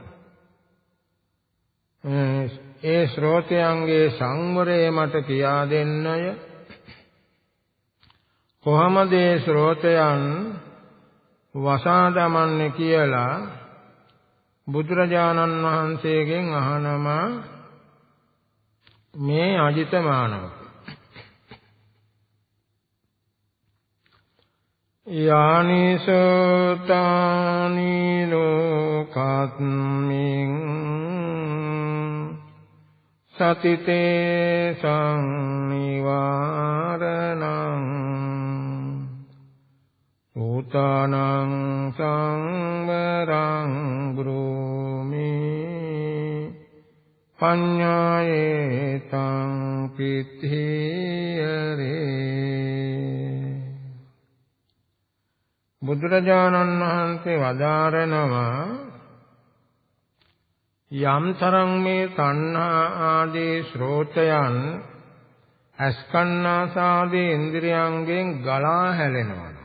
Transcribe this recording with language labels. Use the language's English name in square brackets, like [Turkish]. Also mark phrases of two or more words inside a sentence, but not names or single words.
[Sinhala] ඒ ශ්‍රෝතයන්ගේ සංවරය මට කියා දෙන්නය. කොහොමද ඒ ශ්‍රෝතයන් වසා දමන්නේ කියලා බුදුරජාණන් වහන්සේගෙන් අහනවා මේ අජිත මානවක. [Pali] යානි සෝතානි ලෝකස්මින් සතිතේ සංනිවාරණං සෝතානං සංවරං බ්‍රූමි පඤ්ඤායේතං පිත්තියරේ. [Sinhala] බුදුරජාණන් වහන්සේ වදාරනවා යම් තරම් මේ තණ්හා ආදී ශ්‍රෝතයන් අස්කන්නාසාදී ඉන්ද්‍රියයන්ගෙන් ගලා හැලෙනවා.